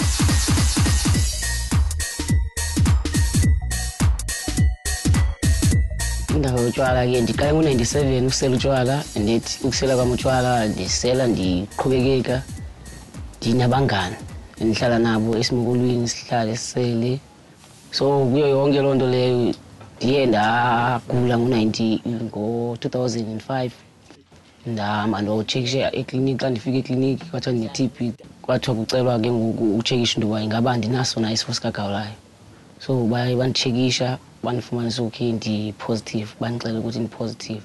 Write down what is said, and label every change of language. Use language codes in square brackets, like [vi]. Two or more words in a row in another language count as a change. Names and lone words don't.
[xh] indaba yotshwala ke ndiqale ngo-97 ukusela utshwala, andithi ukusela kwami utshwala ndisela ndiqhubekeka ndinabangani endihlala nabo esimukulwini sihlale sisele. So kuyo yonke loo nto leyo ndiye ndagula ngo-2005 ndahamba ndotshekisha ekliniki. Xa ndifika ekliniki kwathiwa ndine-TB, kwathiwa kucelwa ke ngoku utshekisha into yoba ingaba ndinaso na isifo sikagawulayo. So baye banditshekisha bandifumanisa okay ndi-positive, bandixela ukuthi ndi-positive.